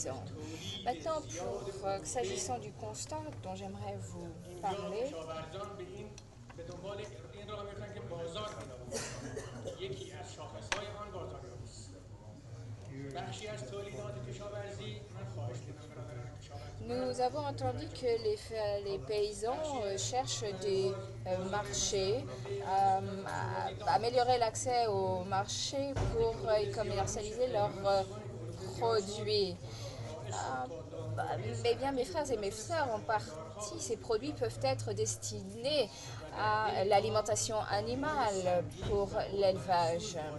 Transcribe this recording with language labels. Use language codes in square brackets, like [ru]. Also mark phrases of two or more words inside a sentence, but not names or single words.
[fr] Maintenant, s'agissant du constat dont j'aimerais vous parler. [fa] کشاورزان به دنبال این راه میفتن که بازار پیدا بکنن. یکی از شاخص‌های آن بازاریابی است. بخشی از تولیدات کشاورزی من خواهش می‌کنم برادران کشاورز. [fr] Nous avons entendu que les paysans cherchent des marchés, améliorer l'accès au marché pour commercialiser leurs produits. Mais bien, mes frères et mes sœurs, en partie, ces produits peuvent être destinés à l'alimentation animale pour l'élevage.